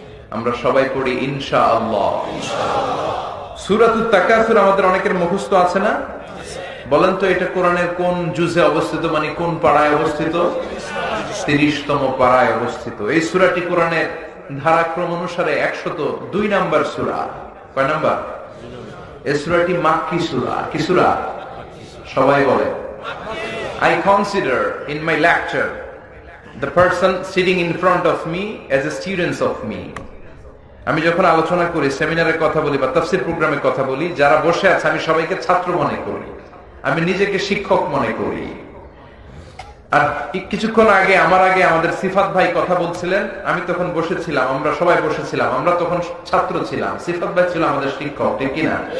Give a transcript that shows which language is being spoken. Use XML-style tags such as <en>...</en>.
<bn>আমরা সবাই পড়ি ইনশাআল্লাহ। সূরাতুত তাকাসুর আমাদের অনেকের মুখস্থ আছে না? বলেন তো, এটা কোরআনের কোন জুজে অবস্থিত, মানে কোন পাড়ায় অবস্থিত? 30তম পাড়ায় অবস্থিত। এই সূরাটি কোরআনের ধারাক্রম অনুসারে 102 নাম্বার সূরা। কয় নাম্বার? এই সূরাটি মাক্কি সূরা। কি সূরা? সবাই বলে।</bn> <en>I consider in my lecture the person sitting in front of me as a student of me.</en> <bn>আমি যখন আলোচনা করি, সেমিনারের কথা বলি বা তাফসীর প্রোগ্রামের কথা বলি, যারা বসে আছে আমি সবাইকে ছাত্র মনে করি, আমি নিজেকে শিক্ষক মনে করি। আর কিছুক্ষণ আগে আমাদের সিফাত ভাই কথা বলছিলেন, আমি তখন বসেছিলাম, আমরা সবাই বসেছিলাম, আমরা তখন ছাত্র ছিলাম, সিফাত ভাই ছিল আমাদের শিক্ষক, ঠিক কিনা?</bn>